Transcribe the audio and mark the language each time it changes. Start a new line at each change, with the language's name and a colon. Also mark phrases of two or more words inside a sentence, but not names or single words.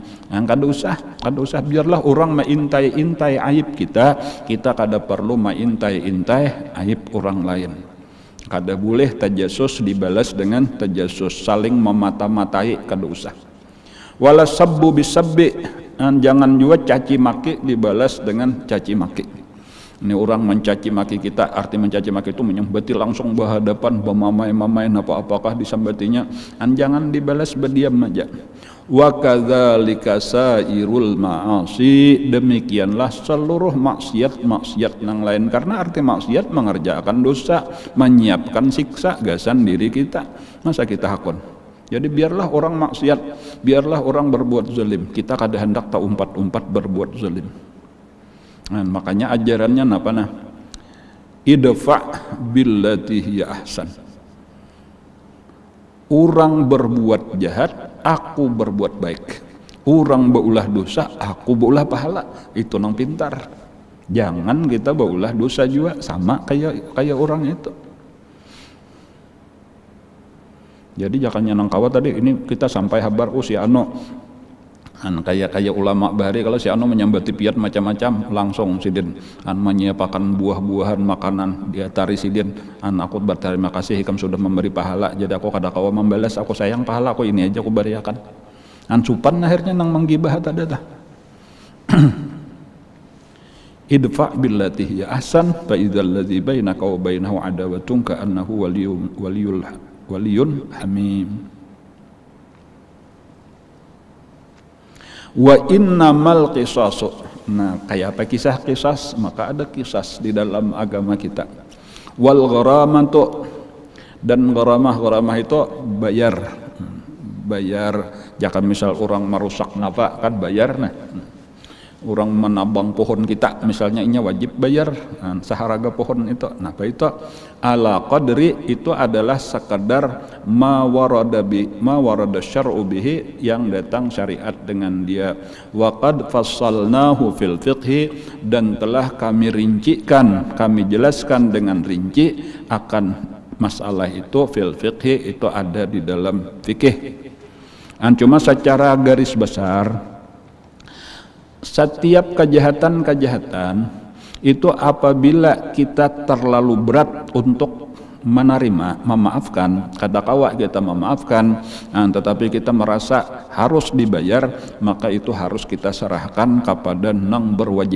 Banjar: Kada usah, biarlah orang mengintai-intai aib kita kada perlu mengintai-intai aib orang lain. Kada boleh tajassus dibalas dengan tajassus, saling memata-matai, kada usah.
Arabic: ولا سب بسب,
Indonesian: jangan juga caci maki dibalas dengan caci maki.
Banjar: Ini orang mencaci maki kita, arti mencaci maki itu menyambati langsung berhadapan, bermamai-mamai, apa-apakah disambatinya, jangan dibalas berdiam aja.
Arabic: وكذلك سائر المعاصي,
Banjar: demikianlah seluruh maksiat yang lain, karena arti maksiat mengerjakan dosa, menyiapkan siksa gasan diri kita. Masa kita hakon? Jadi biarlah orang maksiat, biarlah orang berbuat zalim, kita kada hendak tak umpat-umpat berbuat zalim. Nah, makanya ajarannya apa nah?
Arabic: ادفع بالتي هي أحسن.
Indonesian: Orang berbuat jahat, aku berbuat baik.
Banjar: Orang beulah dosa, aku beulah pahala. Itu nang pintar. Jangan kita beulah dosa juga sama kayak orang itu. Jadi jangan nang kawa tadi ini kita sampai habar si ano kayak ulama bahari, kalau si ano menyambati piat macam-macam langsung sidin menyiapkan buah-buahan makanan dia tari sidin aku berterima kasih ikam sudah memberi pahala, jadi aku kada kawa membalas, aku sayang pahala aku ini aja aku beriakan supan akhirnya nang menggibah tadi dah.
Arabic: ادفع بالتي هي أحسن فإذا الذي بينك وبينه عداوة كأنه ولي حميم. وإنما القصاص.
Indonesian: Nah, kayak apa kisah-kisah? Maka ada kisah di dalam agama kita.
Arabic: والغرامة,
Indonesian: dan gharamah itu bayar.
Banjar: Jangan misal orang merusak napa kan bayar nah. Orang menabang pohon kita misalnya ini wajib bayar saharaga pohon itu.
Indonesian: Nah, apa itu?
Arabic: على قدر,
Indonesian: itu adalah sekadar
Arabic: ما ورد الشرع به,
Indonesian: yang datang syariat dengan dia.
Arabic: وقد فصلناه في الفقه,
Indonesian: dan telah kami rincikan, kami jelaskan dengan rinci akan masalah itu
Arabic: في الفقه,
Indonesian: itu ada di dalam fikih. Cuma secara garis besar setiap kejahatan itu apabila kita terlalu berat untuk menerima, memaafkan, kata kawa kita memaafkan, tetapi kita merasa harus dibayar, maka itu harus kita serahkan kepada nang berwajib.